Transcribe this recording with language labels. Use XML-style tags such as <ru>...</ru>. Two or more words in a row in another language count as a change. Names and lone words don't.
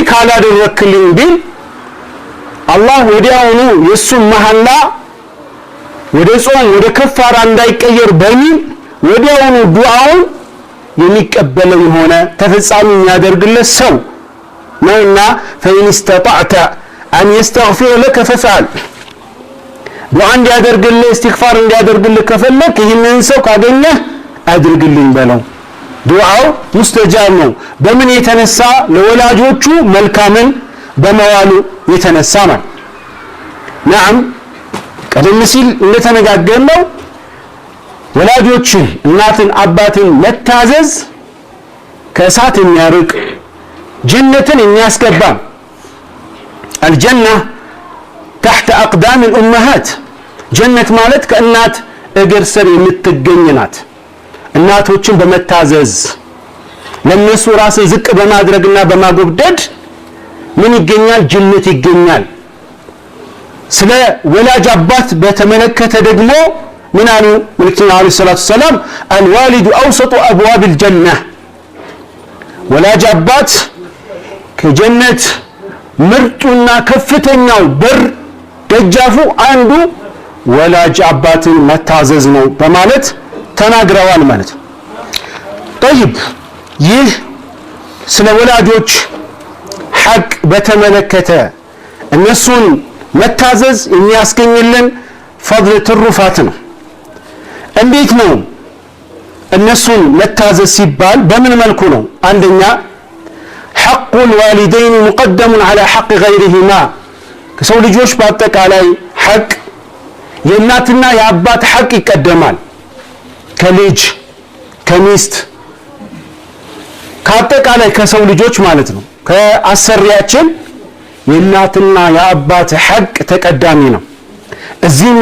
<am>ካላደረክልኝ ቢል አላህ ወዲያውኑ የሱን መሐላ ወደ ጾም ወደ ከፋራ እንዳይቀየር በሚል ወዲያውኑ ዱዓውን የሚቀበለው የሆነ ተፈጻሚ ያደርግለት ሰው ነውና</am> <ar>فإن استطعت أن يستغفر لك فافعل</ar> <am>ዱዓ እንዲያደርግልህ ኢስቲግፋር እንዲያደርግልህ ከፈለክ ይህንን ሰው ካገኘህ አድርግልኝ በለው። ዱዓው ሙስተጃብ ነው። በምን የተነሳ? ለወላጆቹ መልካምን በመዋሉ የተነሳ ነው። ነዓም ቀደም ሲል እንደተነጋገርነው ወላጆችን እናትን አባትን መታዘዝ ከእሳት የሚያርቅ ጀነትን የሚያስገባ</am> <ar>الجنة تحت أقدام الأمهات</ar> <am>ጀነት ማለት ከእናት እግር ስር የምትገኝ ናት። እናቶችን በመታዘዝ ለነሱ ራስን ዝቅ በማድረግና በማጎብደድ ምን ይገኛል? ጀነት ይገኛል። ስለ ወላጅ አባት በተመለከተ ደግሞ ምን አሉ መልእክተኛው</am> <ar>عليه الصلاة السلام الوالد أوسط أبواب الجنة</ar> <am>ወላጅ አባት ከጀነት ምርጡና ከፍተኛው በር ደጃፉ አንዱ ወላጅ አባትን መታዘዝ ነው በማለት ተናግረዋል ማለት ነው። طيب ይህ ስለ ወላጆች ሐቅ በተመለከተ እነሱን መታዘዝ የሚያስገኝልን ፈድል ትሩፋት ነው። እንዴት ነው እነሱን መታዘዝ ሲባል በምን መልኩ ነው? አንደኛ</am> <ar>حق الوالدين مقدم على حق غيرهما</ar> <am>ከሰው ልጆች በአጠቃላይ ሐቅ የእናትና የአባት ሐቅ ይቀደማል። ከልጅ ከሚስት ከአጠቃላይ ከሰው ልጆች ማለት ነው። ከአሰሪያችን የእናትና የአባት ሐቅ ተቀዳሚ ነው። እዚህም</am>